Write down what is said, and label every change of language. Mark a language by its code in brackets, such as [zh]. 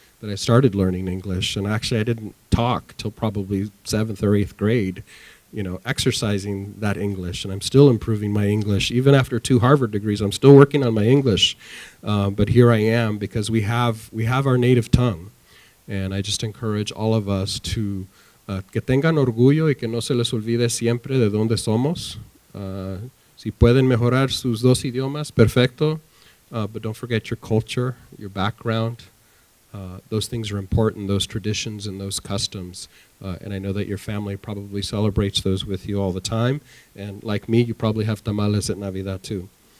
[en] that I started learning English. And actually, I didn't talk till probably 7th or 8th grade, exercising that English. And I'm still improving my English. Even after 2 Harvard degrees, I'm still working on my English. But here I am because we have our native tongue. And I just encourage all of us to [es] que tengan orgullo y que no se les olvide siempre de dónde somos. Si pueden mejorar sus 2 idiomas, perfecto. [en] But don't forget your culture, your background. Those things are important, those traditions and those customs. And I know that your family probably celebrates those with you all the time. And like me, you probably have tamales at Navidad too.